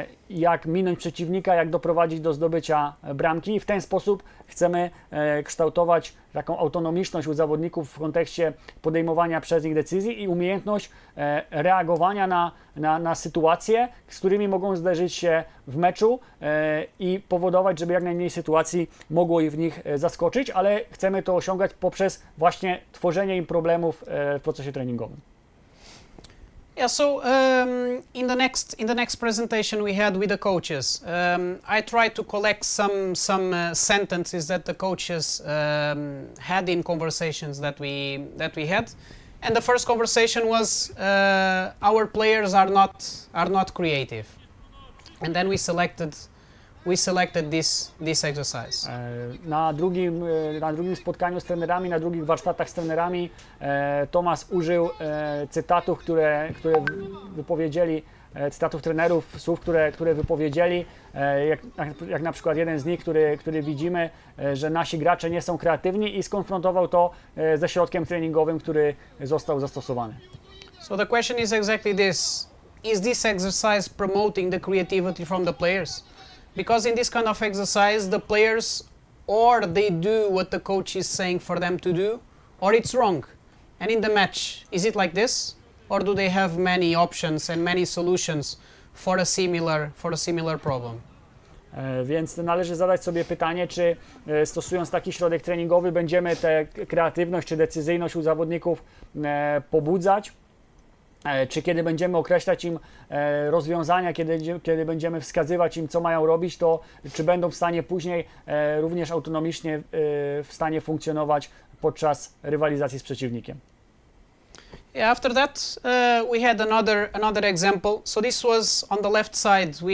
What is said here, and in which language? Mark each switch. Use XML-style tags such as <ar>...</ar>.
<pl>jak minąć przeciwnika, jak doprowadzić do zdobycia bramki i w ten sposób chcemy kształtować taką autonomiczność u zawodników w kontekście podejmowania przez nich decyzji i umiejętność reagowania na sytuacje, z którymi mogą zderzyć się w meczu i powodować, żeby jak najmniej sytuacji mogło ich w nich zaskoczyć, ale chcemy to osiągać poprzez właśnie tworzenie im problemów w procesie treningowym.</pl> <en>Yeah, so in the next presentation we had with the coaches, I tried to collect some sentences that the coaches had in conversations that we had, and the first conversation was our players are not creative, and then we selected this exercise.</en> <pl>Na drugim spotkaniu z trenerami, na drugich warsztatach z trenerami Tomas użył cytatów, które wypowiedzieli, cytatów trenerów, słów, które wypowiedzieli, jak na przykład jeden z nich, który widzimy, że nasi gracze nie są kreatywni i skonfrontował to ze środkiem treningowym, który został zastosowany.</pl> <en>So the question is exactly this: is this exercise promoting the creativity from the players? Because in this kind of exercise, the players or they do what the coach is saying for them to do, or it's wrong. And in the match, is it like this, or do they have many options and many solutions for a similar problem?</en> <pl>Więc należy zadać sobie pytanie, czy stosując taki środek treningowy będziemy tę kreatywność czy decyzyjność u zawodników pobudzać, czy kiedy będziemy określać im rozwiązania, kiedy będziemy wskazywać im, co mają robić, to czy będą w stanie później również autonomicznie w stanie funkcjonować podczas rywalizacji z przeciwnikiem.</pl> <en>Yeah, after that, we had another example. So this was on the left side.</en>